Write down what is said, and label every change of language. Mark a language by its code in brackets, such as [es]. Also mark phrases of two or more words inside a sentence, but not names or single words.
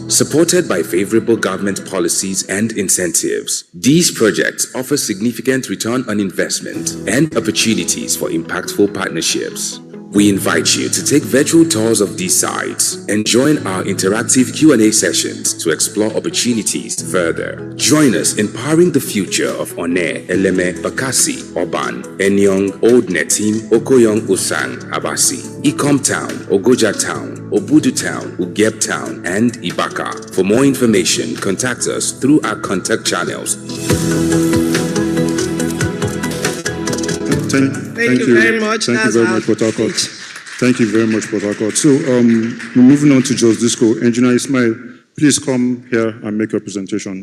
[en] Supported by favorable government policies and incentives, these projects offer significant return on investment and opportunities for impactful partnerships. We invite you to take virtual tours of these sites and join our interactive Q&A sessions to explore opportunities further. Join us in powering the future of One, Eleme, Bakassi, Oban, Enyong, Old Netim, Okoyong Usang, Abasi, Ikom Town, Ogoja Town, Obudu Town, Ugeb Town, and Ibaka. For more information, contact us through our contact channels. Thank you very much. Thank you very much, Port Harcourt. Thank you very much, Port Harcourt. So, we're moving on to Just Disco. Engineer Ismail, please come here and make your presentation.